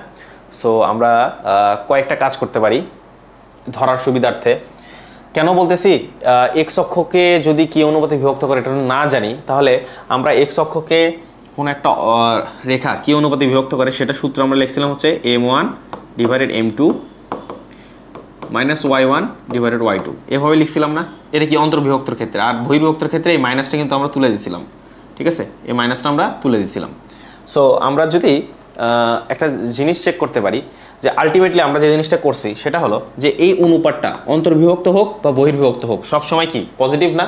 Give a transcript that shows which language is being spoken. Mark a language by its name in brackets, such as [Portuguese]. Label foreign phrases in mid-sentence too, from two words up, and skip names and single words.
[Bangla] সো আমরা কয়েকটা কাজ করতে পারি ধরার সুবিধার্থে। কেন বলতেছি? x অক্ষকে যদি কি অনুপাতে বিভক্ত করে এটা না জানি, তাহলে আমরা x অক্ষকে কোনো একটা রেখা কি অনুপাতে বিভক্ত করে সেটা সূত্র আমরা লিখছিলাম হচ্ছে m1 / m2 - y1 / y2। এভাবে লিখছিলাম না? এটা কি অন্তর্বিভক্তর ক্ষেত্রে। আর বহির্বিভক্তর ক্ষেত্রে এই মাইনাসটা কিন্তু আমরা তুলে দিয়েছিলাম, ঠিক আছে? এই মাইনাসটা আমরা তুলে দিয়েছিলাম। সো আমরা যদি একটা জিনিস চেক করতে পারি যে আলটিমেটলি আমরা যে জিনিসটা করছি সেটা হলো যে এই অনুপাতটা অন্তর্বিভক্ত হোক বা বহির্বিভক্ত হোক সবসময় কি পজিটিভ না?